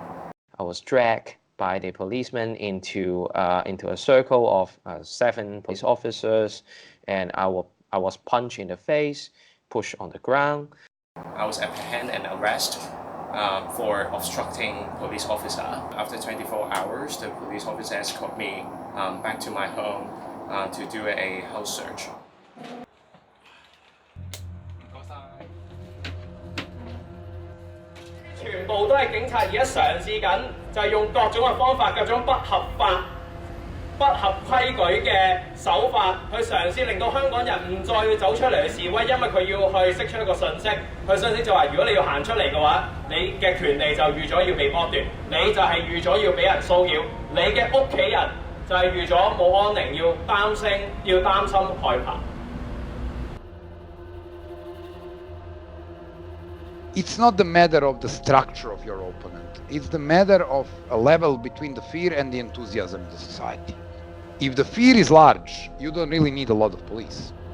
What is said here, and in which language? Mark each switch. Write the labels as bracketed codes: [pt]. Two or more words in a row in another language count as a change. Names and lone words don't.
[en] I was dragged by the policemen into a circle of 7 police officers, and I was punched in the face, pushed on the ground. I was apprehended and arrested for obstructing police officer. After 24 hours, the police officer escorted me back to my home to do a house search. [yue] 全部都係警察而家嘗試緊，就係用各種嘅方法、各種不合法、不合規矩嘅手法，去嘗試令到香港人唔再要走出嚟去示威，因為佢要去釋出一個訊息。佢訊息就話：如果你要行出嚟嘅話，你嘅權利就預咗要被剝奪，你就係預咗要俾人騷擾，你嘅屋企人就係預咗冇安寧，要擔心害怕。 [en] It's not the matter of the structure of your opponent. It's the matter of a level between the fear and the enthusiasm in the society. If the fear is large, you don't really need a lot of police.